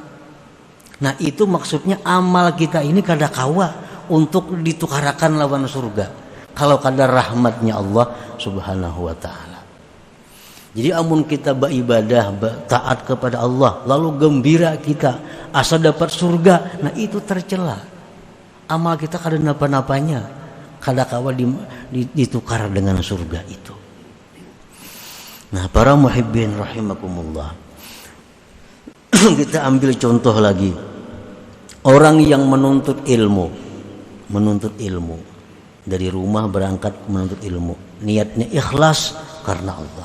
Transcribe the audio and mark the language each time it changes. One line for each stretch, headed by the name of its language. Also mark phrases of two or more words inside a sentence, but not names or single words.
Banjar: Nah, itu maksudnya amal kita ini kada kawa untuk ditukarakan lawan surga kalau kadar rahmatnya Allah
Arabic: سبحانه وتعالى.
Banjar: Jadi amun kita beribadah, taat kepada Allah, lalu gembira kita asa dapat surga, nah itu tercela. Amal kita kada napa-napanya, kada kawa ditukar dengan surga itu.
Indonesian: Nah, para
Arabic: محبين رحمكم الله,
Indonesian: kita ambil contoh lagi. Orang yang menuntut ilmu, menuntut ilmu. Dari rumah berangkat menuntut ilmu. Niatnya ikhlas karena Allah.